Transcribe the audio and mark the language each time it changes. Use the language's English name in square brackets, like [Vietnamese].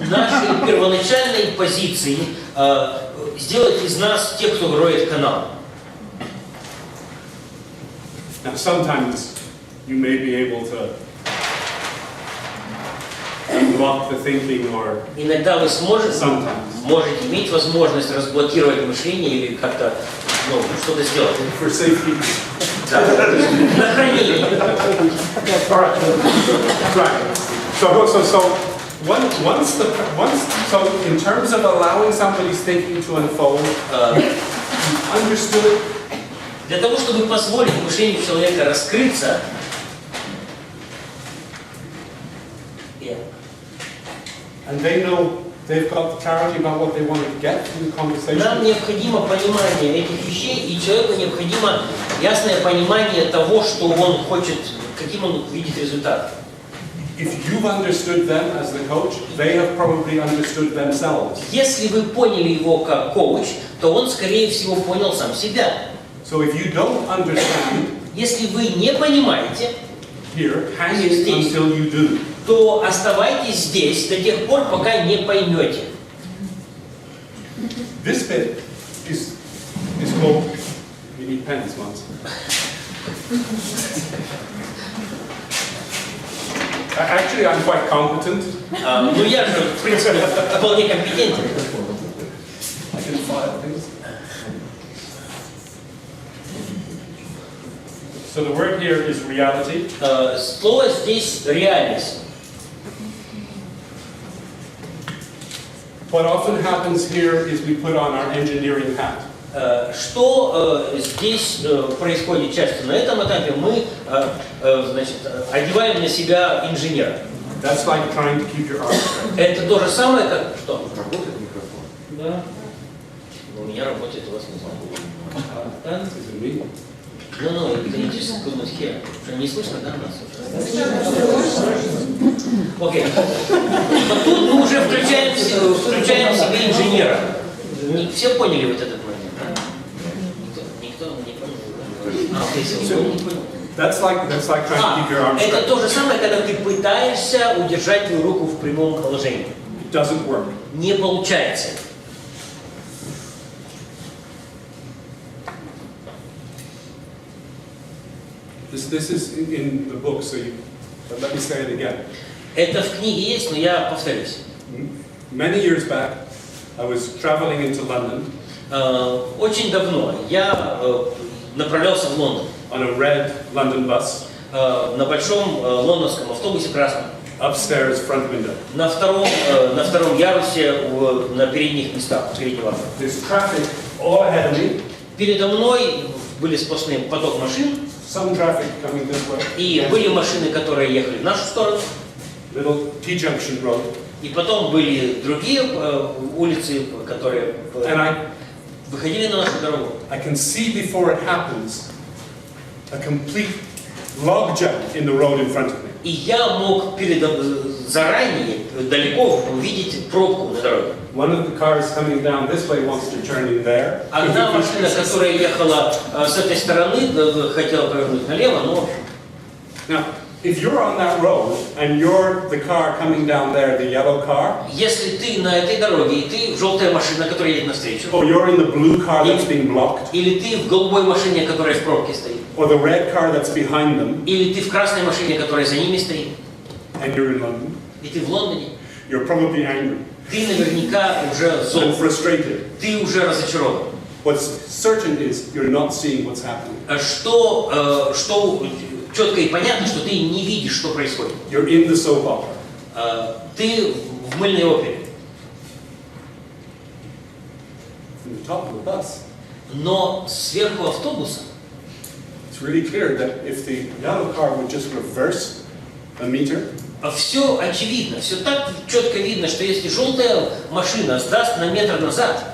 [Russian] Нашей первоначальной позиции сделать из нас тех, кто роет канал. [English] Now, sometimes you may be able to block the thinking or [Russian] иногда вы можете иметь возможность разблокировать мышление или как-то что-то сделать. [English] For safety. [Russian] Да. На хранение. [English] Right. So in terms of allowing somebody's thinking to unfold, you understood. [Russian] Для того, чтобы позволить мышлению человека раскрыться, [English] and they know they've got clarity about what they want to get from the conversation. [Russian] Нам необходимо понимание этих вещей, и человеку необходимо ясное понимание того, что он хочет, каким он видит результат. [English] If you've understood them as the coach, they have probably understood themselves. [Russian] Если вы поняли его как коуч, то он, скорее всего, понял сам себя. [English] So if you don't understand, [Russian] если вы не понимаете, [English] here, hang it until you do. [Russian] То оставайтесь здесь до тех пор, пока не поймете. [English] This bit is called. You need pens, once. Actually, I'm quite competent. [Russian] Ну я же, в принципе, вполне компетентен. [English] I can file things. So the word here is reality. [Russian] Слово здесь реальность. [English] What often happens here is we put on our engineering hat. [Russian] Что здесь происходит часто? На этом этапе мы, значит, одеваем на себя инженера. [English] That's like trying to keep your arms straight. [Russian] Это то же самое, как что? Работает микрофон? Да. У меня работает, у вас не знаю. [English] No, you could not hear. [Russian] Не слышно, да, нас? Окей. Но тут мы уже включаем в себе инженера. все поняли вот этот момент, да? Никто не понял. А, ты не понял. [English] That's like trying to keep your arms [Russian] Это [English] straight. [Russian] то же самое, когда ты пытаешься удержать твою руку в прямом положении. [English] It doesn't work. [Russian] Не получается. [English] This is in the book, so but let me say it again. [Russian] Это в книге есть, но я повторюсь. [English] Many years back, I was traveling into London [Russian] Очень давно я направлялся в Лондон [English] on a red London bus, [Russian] на большом лондонском автобусе красном. [English] upstairs front window. [Russian] На втором ярусе на передних местах, переднего окна. [English] There's traffic all ahead of me. [Russian] Передо мной были сплошные поток машин, [English] Some traffic coming this way. [Russian] и были машины, которые ехали в нашу сторону. [English] Little T-junction road. [Russian] И потом были другие улицы, которые выходили на нашу дорогу. [English] I can see before it happens a complete log jam in the road in front of me. [Russian] И я мог заранее, далеко увидеть пробку на дороге. [English] One of the cars coming down this way wants to turn in there. [Russian] Одна машина, которая ехала с этой стороны, хотела повернуть налево, но... [English] Now, if you're on that road and you're the car coming down there, the yellow car, [Russian] Если ты на этой дороге, и ты желтая машина, которая едет навстречу, [English] or you're in the blue car that's being blocked, [Russian] или ты в голубой машине, которая в пробке стоит, [English] or the red car that's behind them, [Russian] или ты в красной машине, которая за ними стоит, [English] and you're in London, [Russian] и ты в Лондоне, [English] you're probably angry [Russian] ты наверняка уже зол, [English] and frustrated. [Russian] ты уже разочарован. [English] What's certain is you're not seeing what's happening. [Russian] Что четко и понятно, что ты не видишь, что происходит. [English] You're in the soap opera. [Russian] Ты в мыльной опере. [English] From the top of the bus, [Russian] Но сверху автобуса [English] it's really clear that if the yellow car would just reverse a meter, [Russian] все очевидно, все так четко видно, что если желтая машина сдаст на метр назад,